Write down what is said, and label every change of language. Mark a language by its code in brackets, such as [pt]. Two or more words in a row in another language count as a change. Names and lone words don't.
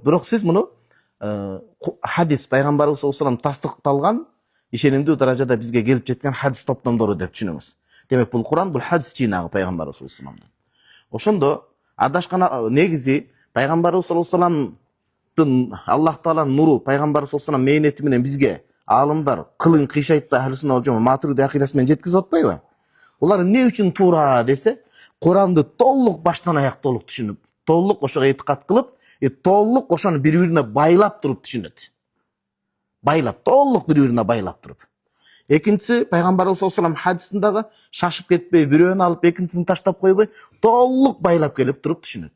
[ky] Бирок сиз муну хадис пайгамбарыбыз [ar] صلى الله عليه وسلم [ky] тастыкталган, ишенимдүү даражада бизге келип жеткен хадис топтомдору деп түшүнүңүз. Демек бул Куран, бул хадис жыйнагы пайгамбарыбыз [ar] صلى الله عليه وسلم. [ky] Ошондо адашкан негизи пайгамбарыбыз [ar] صلى الله عليه وسلم [ky] Аллах тааланын нуру пайгамбарыбыз [ar] صلى الله عليه وسلم [ky] мээнети менен бизге алымдар кылың кыйшайтпай [ar] أهل السنة والجماعة [ky] матурidi акидасы менен жеткизип атпайбы? Улар эмне үчүн туура десе, Куранды толук баштан аяк толук түшүнүп, толук ошого этикад кылып, толук ошону бири-бирине байлап туруп түшүнөт. Байлап, толук бири-бирине байлап туруп. Экинчиси, пайгамбарыбыз [ar] صلى الله عليه وسلم [ky] хадисиндагы шашып кетпей, бирөөнү алып экинчисин таштап койбой, толук байлап келип туруп түшүнөт.